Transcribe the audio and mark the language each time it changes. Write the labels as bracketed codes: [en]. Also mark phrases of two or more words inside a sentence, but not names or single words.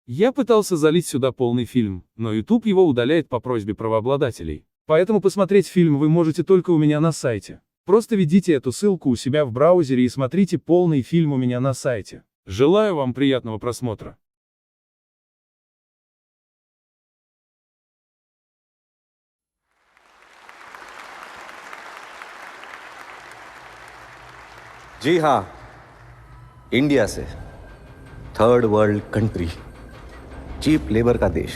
[ru] Я пытался залить сюда полный фильм, но YouTube его удаляет по просьбе правообладателей. Поэтому посмотреть фильм вы можете только у меня на сайте. Просто введите эту ссылку у себя в браузере и смотрите полный фильм у меня на сайте. Желаю вам приятного просмотра. [hi] जी हाँ, इंडिया से [en] third world country, cheap labour [hi] का देश।